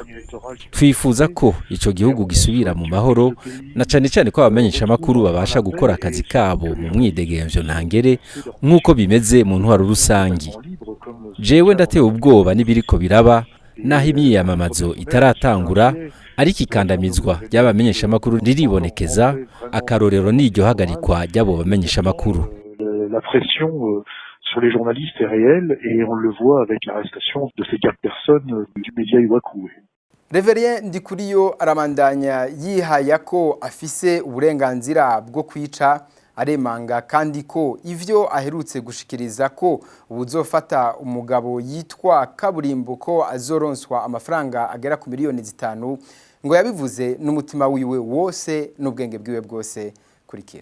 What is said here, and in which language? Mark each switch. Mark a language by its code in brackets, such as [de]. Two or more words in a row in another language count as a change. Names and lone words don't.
[rn] Twifuza ko ico gihugu gisubira mu mahoro, na cane cane ko abamenyesha makuru babasha gukora akazi kabo mu mwidegemvyo ntangere nk'uko bimeze mu ntwaro rusangi. Jewe ndatewe ubwoba n'ibiriko biraba naho imyiyamamazo itaratangura, ariko ikandamizwa ry'abamenyesha makuru riribonekeza, akarorero n'iryo hagarikwa ry'abo bamenyesha makuru. [fr] La pression sur les journalistes est réelle et on le voit avec l'arrestation de ces 4 personnes du média Iwacu. [rn] Reverien Ndikuriyo aramandanya yihaya ko afise uburenganzira bwo kwica, aremanga kandi ko ivyo aherutse gushikiriza ko ubuzofata umugabo yitwa Kaburimbo ko azoronswa amafaranga agera ku miliyoni 5 ngo yabivuze n'umutima wiwe wose n'ubwenge bwiwe bwose kurikira.